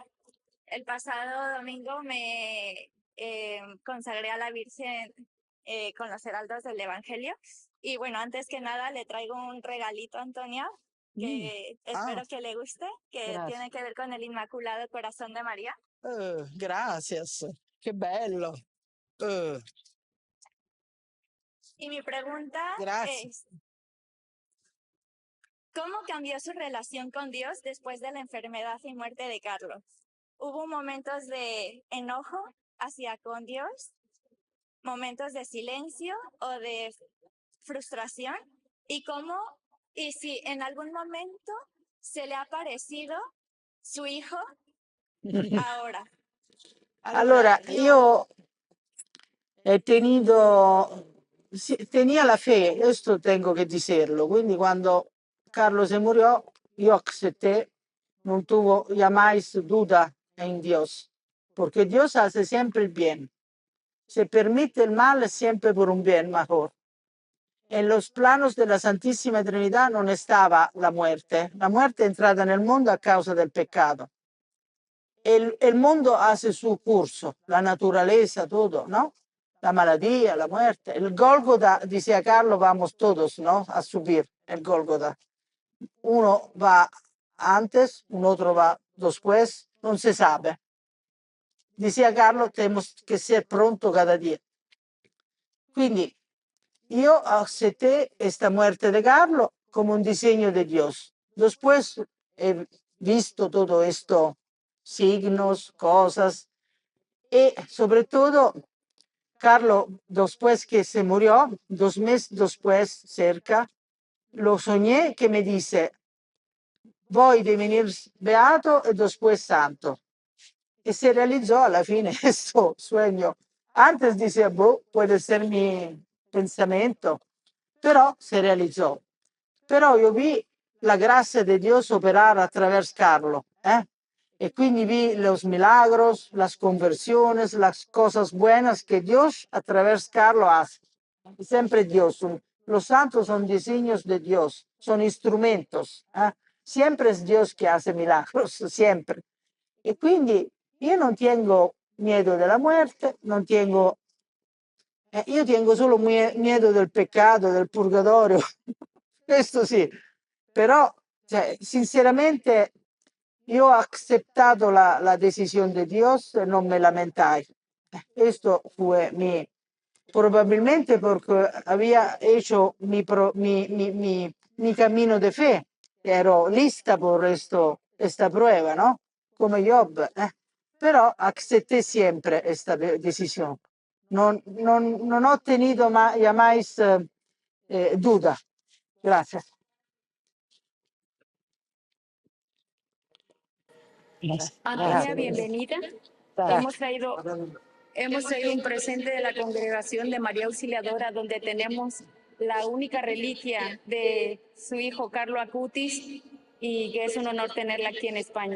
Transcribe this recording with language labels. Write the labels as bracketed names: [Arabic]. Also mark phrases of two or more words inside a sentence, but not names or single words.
[Spanish] El pasado domingo me consagré a la Virgen con los heraldos del Evangelio. Y bueno, antes que nada le traigo un regalito a Antonia que espero que le guste, que Gracias. tiene que ver con el Inmaculado Corazón de María. Gracias. [Italian] Che bello. [Spanish] Y mi pregunta Gracias. es, ¿cómo cambió su relación con Dios después de la enfermedad y muerte de Carlos? ¿Hubo momentos de enojo hacia con Dios, momentos de silencio o de frustración? Y si en algún momento se le ha parecido su hijo ahora? [Italian] Allora, io [Spanish] tenía la fe, esto tengo que decirlo, quindi quando Carlo se murió, io acepté, non tuvo jamais duda en Dios, porque Dios hace siempre el bien. Se permite el mal siempre por un bien mejor. En los planos de la Santísima Trinidad no estaba la muerte. La muerte [Italian] è entrata nel mondo a causa [Spanish] del pecado. El mundo hace su curso, la naturaleza, todo, ¿no? [Italian] La malattia, [Spanish] la muerte. El Gólgota, decía Carlo, vamos todos, ¿no? A subir el Gólgota. Uno va antes, un otro va después, non se sabe. Decía Carlo, tenemos que ser pronto cada día. [Italian] Quindi io [Spanish] acepté esta muerte de Carlo como un diseño de Dios. Después he visto todo esto, signos, cosas, y sobre todo, Carlo, después que se murió, 2 meses después, cerca, lo soñé que me dice, voy a venir beato y después santo. Y se realizó a [Italian] la fine questo [Spanish] sueño. Antes decía, puede ser mi pensamiento, [Italian] però se realizzò. Però io vi la grazia di Dio [Spanish] operar a través Carlo, [Italian] e quindi vi [Spanish] los milagros, las conversiones, las cosas buenas que Dios a través Carlo hace. Siempre Dios. Los santos son diseños de Dios, son instrumentos. Siempre es Dios que hace milagros, siempre. [Italian] E quindi io non [Spanish] tengo miedo [Italian] della muerte, non tengo io tengo solo miedo del peccato, del purgatorio, questo sì, però cioè, sinceramente io ho accettato [Spanish] la decisión de Dios [Italian] e non me lamentai. [Spanish] Questo fue probabilmente porque había hecho mi camino de fe, ero lista por esta prueba, ¿no? Come Job, però accetté siempre esta decisión. [Italian] Non ho tenido jamais duda. [Spanish] Gracias. Antonia, bienvenida. Hemos traído un presente de la Congregación de María Auxiliadora, donde tenemos la única reliquia de su hijo Carlo Acutis, y que es un honor tenerla aquí en España.